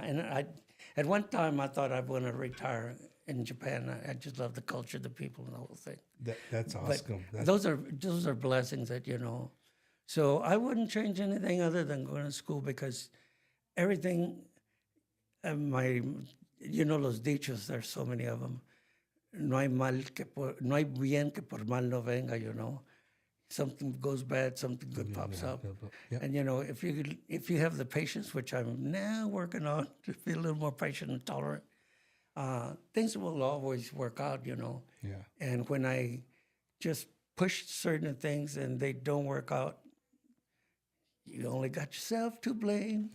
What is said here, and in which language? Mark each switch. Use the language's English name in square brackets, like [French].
[English] And at one time, I thought I'd want to retire in Japan. I just love the culture, the people, and the whole thing. that's But awesome. those are blessings that So I wouldn't change anything other than going to school because everything. [Spanish] Los dichos. [English] There's so many of them. [Spanish] No hay bien que por mal no venga. [English] Something goes bad, something good pops up. Yeah. And if you have the patience, which I'm now working on to be a little more patient and tolerant, things will always work out. Yeah. And when I just push certain things and they don't work out, you only got yourself to blame.